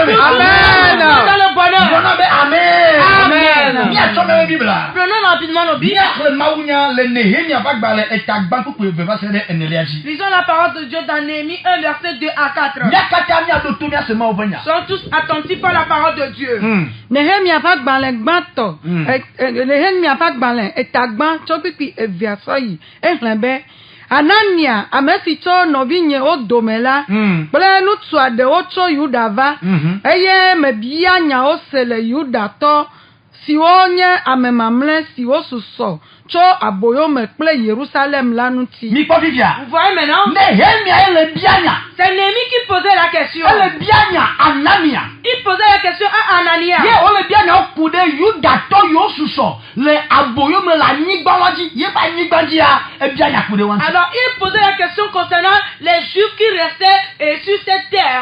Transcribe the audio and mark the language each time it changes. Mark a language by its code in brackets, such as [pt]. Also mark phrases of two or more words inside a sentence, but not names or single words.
[fr] Amen. Dans le bonheur. Amen. Prenons rapidement nos Bibles. Lisons la parole de Dieu dans Néhémie 1, verset 2 à 4. Sont tous attentifs à la parole de Dieu. [ee] Nehemia va gbalẽ gbãtɔ. Nehemia va gbalẽ etagbã tso kpikpi eviafɔ yi. Exlẽ be Anania, ame si tso nɔvinye wo dome la, kple ŋutsu aɖewo tso Yuda va, eye mebia nyawo se le Yudatɔ siwo nye ame mamlɛ siwo susɔ tso aboyome kple Yerusalem la ŋuti. [fr] Vous voyez maintenant? C'est Néhémie qui posait la question. Il posait la question à Anania. Alors il posait la question concernant les Juifs qui restaient sur cette terre.